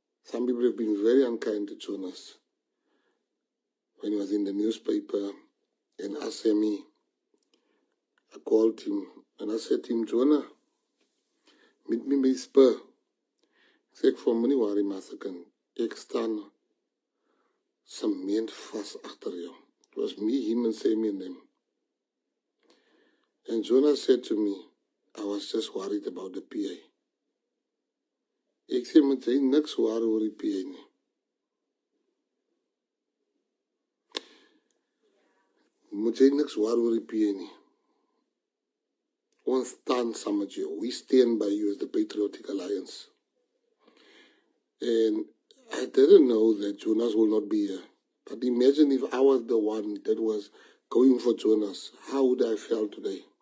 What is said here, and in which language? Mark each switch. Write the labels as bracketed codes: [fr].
[en] Some people have been very unkind to Jonas. When he was in the newspaper and asked me, I called him and I said to him, Jonah, meet me by Spur. [af] Ek sê ek vir hom, moenie worry maar se kind. Ek staan sement vas agter jou. [en] It was me, him and Sammy and them. And Jonah said to me, I was just worried about the PA. [af] Ek sê moet jy niks worry oor die PA nie. Moet jy niks worry oor die PA nie. Ons staan saam met jou. [en] We stand by you as the Patriotic Alliance. And I didn't know that Jonas will not be here. But imagine if I was the one that was going for Jonas. How would I feel today?